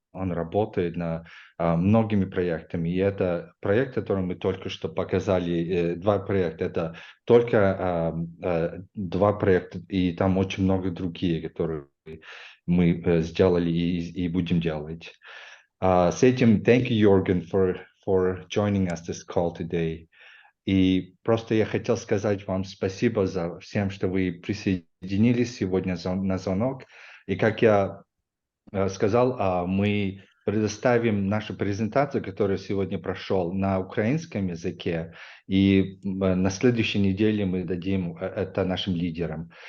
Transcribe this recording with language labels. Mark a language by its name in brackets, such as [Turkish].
[Russian] он работает над многими проектами. И это проект, который мы только что показали, 2 проекта, это только 2 проекта, и там очень много другие, которые мы сделали и будем делать. С этим, [English] thank you, Jorgen, for joining us this call today. [Russian] И просто я хотел сказать вам спасибо за всем, что вы присоединились сегодня на звонок. И как я сказал, мы предоставим нашу презентацию, которая сегодня прошел, на украинском языке. И на следующей неделе мы дадим это нашим лидерам.